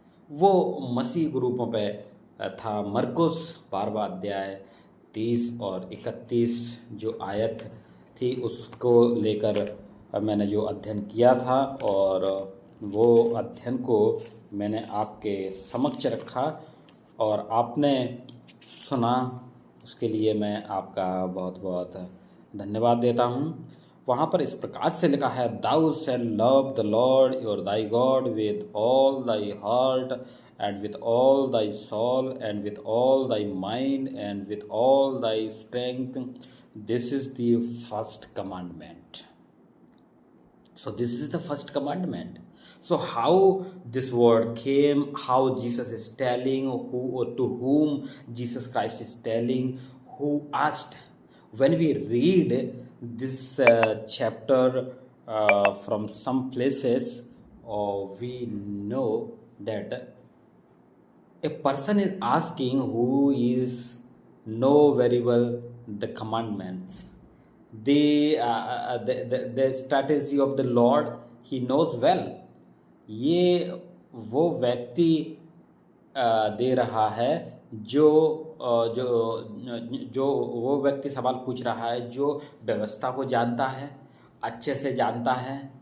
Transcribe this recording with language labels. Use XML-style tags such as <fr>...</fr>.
<hi>वो मसीह ग्रुपों पे था मरकुस 12वां अध्याय 30 और 31 जो आयत थी उसको लेकर मैंने जो अध्ययन किया था और वो अध्ययन को मैंने आपके समक्ष रखा और आपने सुना। उसके लिए मैं आपका बहुत बहुत धन्यवाद देता हूँ। वहाँ पर इस प्रकार से लिखा है,</hi> <en>Thou shalt love the Lord your thy God with all thy heart and with all thy soul and with all thy mind and with all thy strength. This is the first commandment. So this is the first commandment. So how this word came, how Jesus is telling, who to whom Jesus Christ is telling, who asked. When we read this chapter from some places, we know that a person is asking who is know very well the commandments, the strategy of the Lord he knows well.</en> <hi>ये वो व्यक्ति दे रहा है जो जो वो व्यक्ति सवाल पूछ रहा है जो व्यवस्था को जानता है, अच्छे से जानता है।</hi>